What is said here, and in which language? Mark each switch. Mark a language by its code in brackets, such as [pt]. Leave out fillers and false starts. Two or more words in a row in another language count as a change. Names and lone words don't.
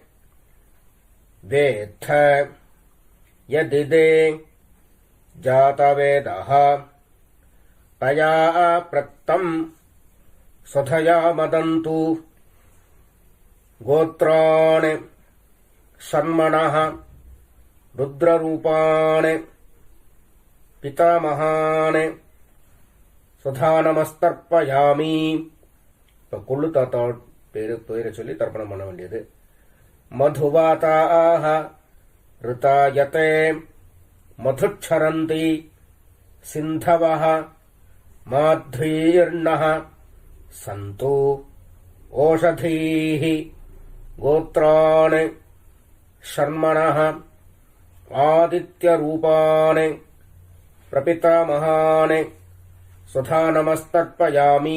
[sa] वेत्थ यदिदे जातवेदः तया प्रत्तं स्वधया मदन्तु गोत्रान् शर्मणः रुद्ररूपान् पितामहान् स्वधा நமஸ்தர்ப்பயாமி. [ta] இப்போ கொள்ளு தாத்தா பேரை சொல்லி தர்ப்பணம் பண்ண வேண்டியது. [sa] மதுவாதாः ऋतायते मधुक्षरन्ति सिन्धवः माध्वीर्णः सन्तु ओषधीः गोत्रान् शर्मणः आदित्यरूपान् प्रपितामहान् स्वधा नमस्तर्पयामि.